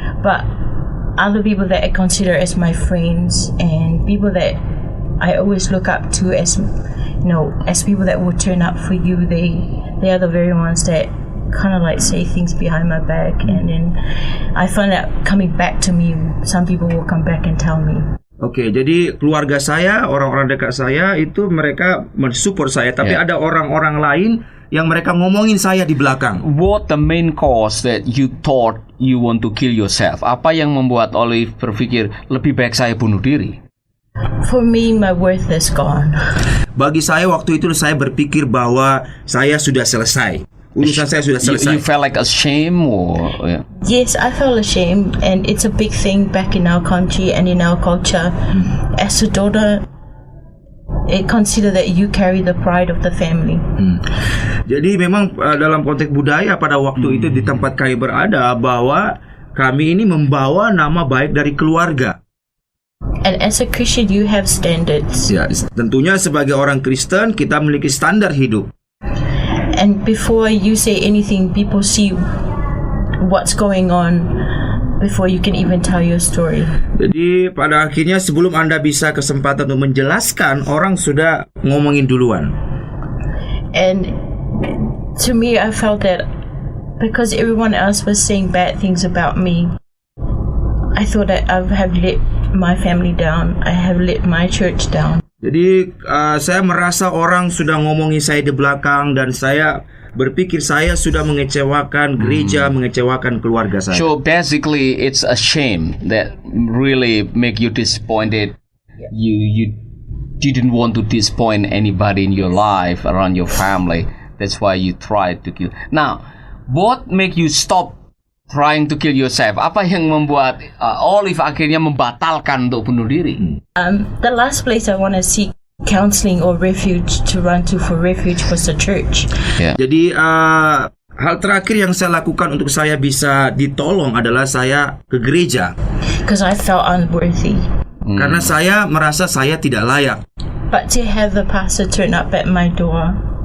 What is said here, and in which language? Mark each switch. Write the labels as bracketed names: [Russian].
[English] But other people that I consider as my friends and people that I always look up to as people that will turn up for you, they are the very ones that kind of like say things behind my back, and then I find out coming back to me, some people will come back and tell me. [Indonesian] Oke, jadi keluarga saya, orang-orang dekat saya itu mereka mensupport saya, tapi ada orang-orang lain yang mereka ngomongin saya di belakang. [English] What the main cause that you thought you want to kill yourself? [Indonesian] Apa yang membuat Olive berpikir lebih baik saya bunuh diri? [English] For me, my worth is gone. [Indonesian] Bagi saya waktu itu saya berpikir bahwa saya sudah selesai. Urusan saya sudah selesai. [English] You felt like ashamed or Yes, I felt ashamed, and it's a big thing back in our country and in our culture. As a daughter, it consider that you carry the pride of the family. [Indonesian] Jadi memang dalam konteks budaya pada waktu itu di tempat kami berada bahwa kami ini membawa nama baik dari keluarga. [English] And as a Christian, you have standards. [Indonesian] Ya, tentunya sebagai orang Kristen kita memiliki standar hidup. [English] And before you say anything, people see what's going on before you can even tell your story. [Indonesian] Jadi pada akhirnya sebelum Anda bisa kesempatan untuk menjelaskan, orang sudah ngomongin duluan. [English] And to me, I felt that because everyone else was saying bad things about me, I thought that I have let my family down. I have let my church down. [Indonesian] Jadi saya merasa orang sudah ngomongin saya di belakang dan saya berpikir saya sudah mengecewakan gereja, mengecewakan keluarga saya. [English] So basically, it's a shame that really make you disappointed. You didn't want to disappoint anybody in your life, around your family. That's why you tried to kill. Now, what make you stop trying to kill yourself? [Indonesian] Apa yang membuat Olive akhirnya membatalkan untuk bunuh diri? [English] The last place I want to seek counseling or refuge to run to for refuge was the church. [Indonesian] Jadi hal terakhir yang saya lakukan untuk saya bisa ditolong adalah saya ke gereja. [English] Because I felt unworthy. [Indonesian] Karena saya merasa saya tidak layak. [English] But to have the pastor turn up at my door.